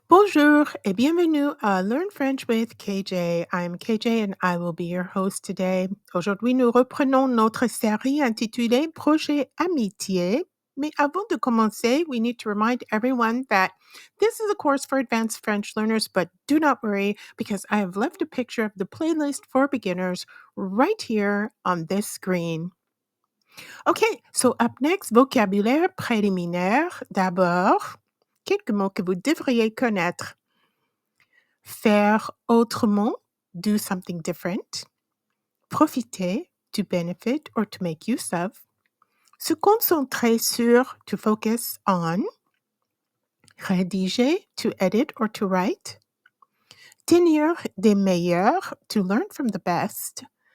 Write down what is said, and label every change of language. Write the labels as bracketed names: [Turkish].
[French] Bonjour et bienvenue à Learn French with KJ. [English] I'm KJ and I will be your host today. [French] Aujourd'hui, nous reprenons notre série intitulée Projet Amitié. Mais avant de commencer, [English] we need to remind everyone that this is a course for advanced French learners, but do not worry because I have left a picture of the playlist for beginners right here on this screen. Okay, so up next, [French] vocabulaire préliminaire. D'abord, quelques mots que vous devriez connaître. Faire autrement, [English] do something different. Profiter, to benefit or to make use of. [French] Se concentrer sur, [English] to focus on. Rédiger, to edit or to write. [French] Tenir des meilleurs, [English] to learn from the best.